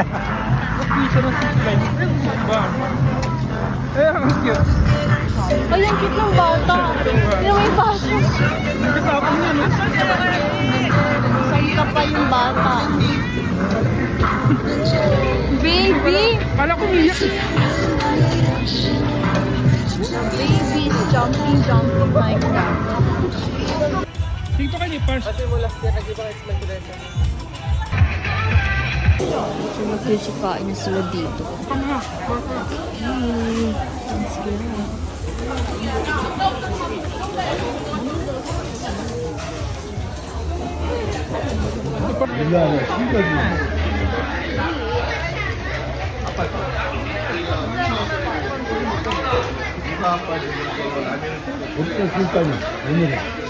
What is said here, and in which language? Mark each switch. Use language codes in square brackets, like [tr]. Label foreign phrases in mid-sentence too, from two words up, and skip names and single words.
[tl] Piso ng zipline. Eh, ang cute. Ay, ang cute ng bata. Pero may bata. Kasapon niya, no? Saan ka pa yung bata? Baby! Kala ko umiyak. [en] Baby is jumping like that. [tl] Dito kayo ni Pars. So, nagkisikain na sila dito. [ko] 밀라네, 신기하지. 어디서 술까지? 오늘은.